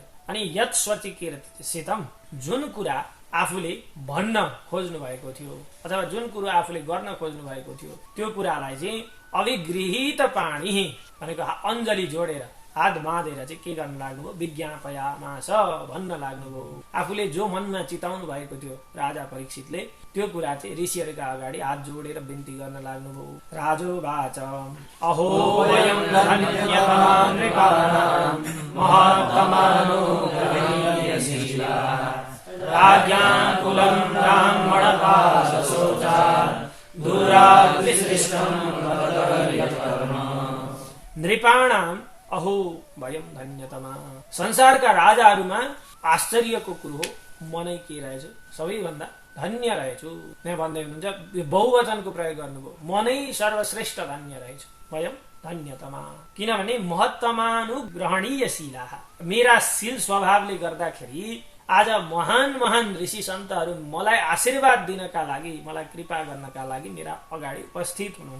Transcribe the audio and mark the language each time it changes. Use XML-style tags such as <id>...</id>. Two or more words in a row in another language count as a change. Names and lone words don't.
<ne>अनि</ne> <sa>यत् स्वचिकीर्षितम</sa> <ne>जुन कुरा आफूले भन्न खोज्नु भएको थियो अथवा जुन कुरा आफूले गर्न खोज्नु भएको थियो त्यो कुरालाई चाहिँ</ne> <sa>अभिगृहीत पाणी</sa> <ne>भनेको अञ्जली जोडेर हात बाँधेर चाहिँ के गर्न लाग्नुभयो, विज्ञापयामास भन्न लाग्नुभयो। आफूले जो मनमा चिताउनु भएको थियो राजा परीक्षितले त्यो कुरा चाहिँ ऋषिहरूका अगाडि हात जोडेर बिन्ती गर्न लाग्नुभयो।</ne> <sa>राजोवाच अहो वयं धन्यवान् नृपाणां महात्मानो गणीयशीलाः राज्ञाकुलं ब्राह्मणपाशशोचात् दूरात् विसृष्टं यत्कर्म। नृपाणाम् अहो वयम धन्यतमा।</sa> <ne>संसारका राजाहरूमा आश्चर्यको कुरो हो, म नै के रहेछु सबैभन्दा धन्य रहेछु। यहाँ भन्दै हुनुहुन्छ, बहुवचनको प्रयोग गर्नुभयो, म नै सर्वश्रेष्ठ धन्य रहेछु,</ne> <sa>वयम धन्यतमा।</sa> <ne>किनभने महत्तमानुग्रहणीयशीलाः, मेरा शील स्वभावले गर्दाखेरि आज महान महान ऋषि सन्तहरू मलाई आशीर्वाद दिनका लागि, मलाई कृपा गर्नका लागि मेरा अगाडि उपस्थित हुनुहुन्छ।</ne>